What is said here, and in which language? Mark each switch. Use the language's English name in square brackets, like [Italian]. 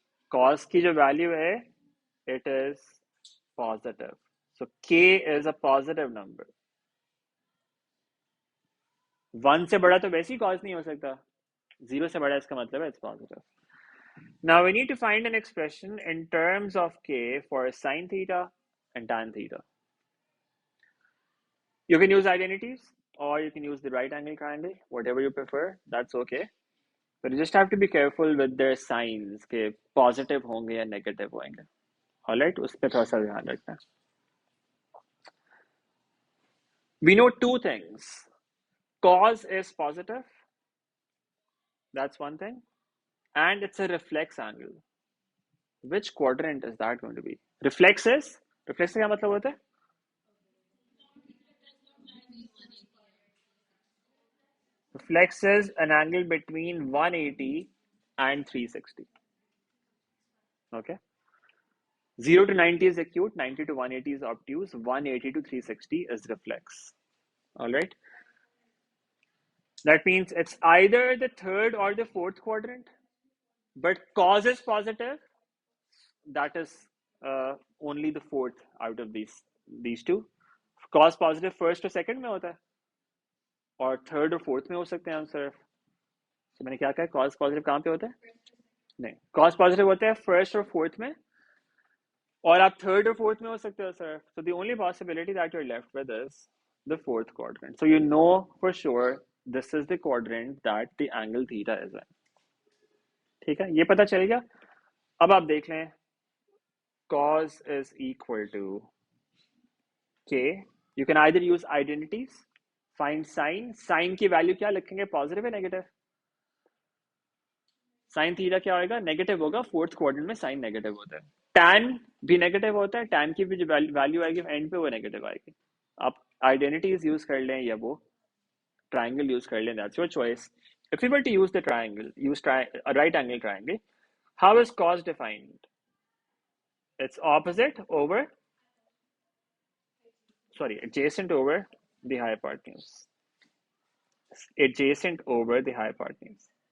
[English] Cos [Hindi] की जो value है, [English] it is positive. So k is a positive number. [Hindi] 1 से बड़ा तो वैसे ही cos नहीं हो सकता. 0 से बड़ा इसका मतलब है [English] it's positive. Now we need to find an expression in terms of k for sine theta and tan theta. You can use identities or you can use the right angle triangle, whatever you prefer, that's okay. But you just have to be careful with their signs [Hindi] के positive होंगे या negative होंगे. Alright, उस पे थोड़ा सा ध्यान रखना. [English] We know two things. Cos is positive, that's one thing, and it's a reflex angle. Which quadrant is that going to be? [Hindi] Reflex का क्या मतलब होता है? [English] Reflex is an angle between 180 and 360. Okay. 0 to 90 is acute, 90 to 180 is obtuse, 180 to 360 is reflex. All right. That means it's either the third or the fourth quadrant, but cos is positive. That is only the fourth out of these two. Cos positive first or second [Hindi] में होता है, और [English] third or fourth [Hindi] में हो सकते हैं हम सिर्फ. तो मैंने क्या कहा, cos positive कहाँ पे होता है? नहीं, cos positive होता है first और fourth में, और आप [English] third or fourth [Hindi] में हो सकते हो sir. [English] So the only possibility that you're left with is the fourth quadrant. So you know for sure this is the quadrant that the angle theta is in. [Hindi] ठीक है, ये पता चल गया. अब आप देख लें, [English] cos is equal to k. You can either use identities, find sine. [Hindi] Sine की वैल्यू क्या लिखेंगे, पॉजिटिव है नेगेटिव? साइन थीटा क्या होगा, नेगेटिव होगा. फोर्थ क्वाड्रेंट में साइन नेगेटिव होता है. टैन भी नेगेटिव होता है, टैन की भी जो वैल्यू आएगी एंड पे वो नेगेटिव आएगी. आप आइडेंटिटीज यूज कर लें या वो ट्राइंगल यूज कर लें, [English] That's your choice. If you were to use the triangle, use a right angle triangle, how is cos defined? It's adjacent over the hypotenuse. Adjacent over the hypotenuse.